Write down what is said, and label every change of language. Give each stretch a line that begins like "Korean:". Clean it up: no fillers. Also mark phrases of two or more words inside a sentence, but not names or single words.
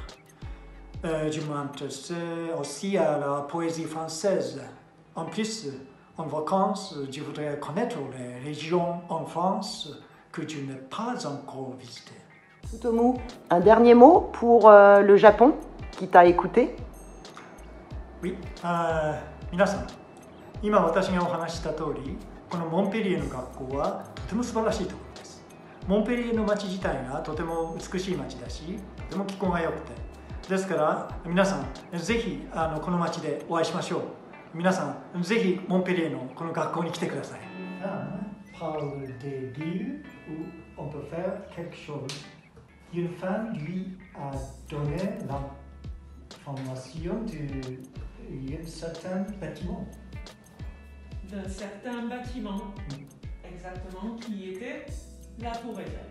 French: Je m'intéresse aussi à la poésie française. En plus, en vacances, je voudrais connaître les régions en France que je n'ai pas encore visitées. Futomu, un dernier mot pour le Japon qui t'a écouté? Oui,
Japanese: 皆さん、今私がお話しした通り、このモンペリエの学校はとても素晴らしいところです。モンペリエの街自体がとても美しい街だし、とても気候が良くて、ですから皆さんぜひこの街でお会いしましょう。皆さんぜひモンペリエのこの学校に来てください。
French: Parle des lieux où on peut faire quelque chose. Une femme lui a donné l'information d'un certain bâtiment. D'un certain bâtiment, exactement, qui était la Tour Eiffel.